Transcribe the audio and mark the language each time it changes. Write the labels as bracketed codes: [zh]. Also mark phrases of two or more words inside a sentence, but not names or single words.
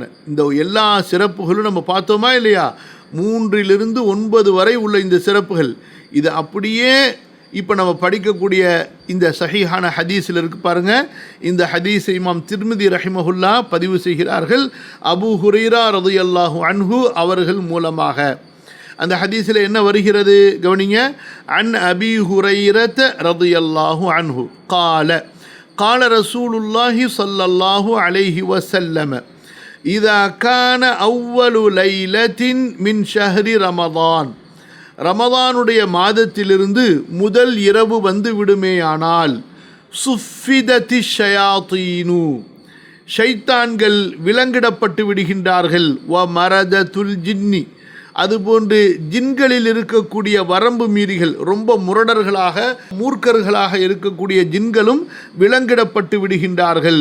[ta] இந்த எல்லா சிறப்புகளும் நம்ம பார்த்தோமா இல்லையா? 3 to 9 வரை உள்ள இந்த சிறப்புகள், இது அப்படியே இப்போ நம்ம படிக்கக்கூடிய இந்த சஹீஹான ஹதீஸில் இருக்கு பாருங்க. இந்த ஹதீஸை இமாம் திர்மிதி ரஹிமஹுல்லா பதிவு செய்கிறார்கள், அபூ ஹுரைரா [ar] رضي الله عنه [ta] அவர்கள் மூலமாக. அந்த ஹதீஸில் என்ன வருகிறது கவனிங்க. [ar] عن أبي هريرة رضي الله عنه قال قال رسول الله صلى الله عليه وسلم إذا كان أول ليلة من شهر رمضان, [ta] ரமதானுடைய மாதத்திலிருந்து முதல் இரவு வந்து விடுமேயானால், [ar] صفدت الشياطين, [ta] ஷைத்தான்கள் விலங்கிடப்பட்டு விடுகின்றார்கள். [ar] ومردة الجن, [ta] அதுபோன்று ஜின்களில் இருக்கக்கூடிய வரம்பு மீறிகள், ரொம்ப முரடர்களாக மூர்க்கர்களாக இருக்கக்கூடிய ஜின்களும் விலங்கிடப்பட்டு விடுகின்றார்கள்.